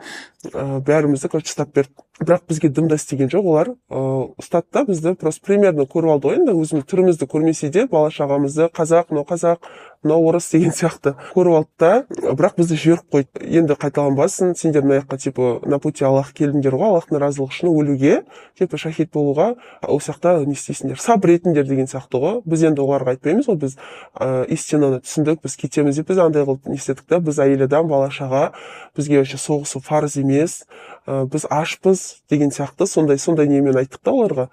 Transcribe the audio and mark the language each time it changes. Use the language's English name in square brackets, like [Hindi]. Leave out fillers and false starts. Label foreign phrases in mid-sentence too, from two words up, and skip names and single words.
[Kazakh] Бәрімізді короче ұстап берді. Бірақ бізге дым да істеген жоқ олар. Ұстады да бізді, [Russian] просто примерно [Kazakh] көріп алды ғой, енді өзіміз түрімізді көрмесе де бала шағамызды, қазақ, мынау орыс деген сияқты көріп алды да, бірақ бізді жіберіп қойды. Енді қайталанбасын, сендер мына жаққа [Russian] типа на пути Аллах [Kazakh] келдіңдер ғой, Аллахтың разылығы үшін өлуге, типа шахид болуға, ол жақта не істейсіңдер, сабыр етіңдер деген сияқты ғой. Біз енді оларға айтпаймыз ғой, біз истинаны түсіндік, біз кетеміз деп біз андай қылып не істедік та, біз әйел адам, бала шаға, бізге вообще соғысу парыз емес, біз ашпыз деген сияқты сондай немен айттық та оларға.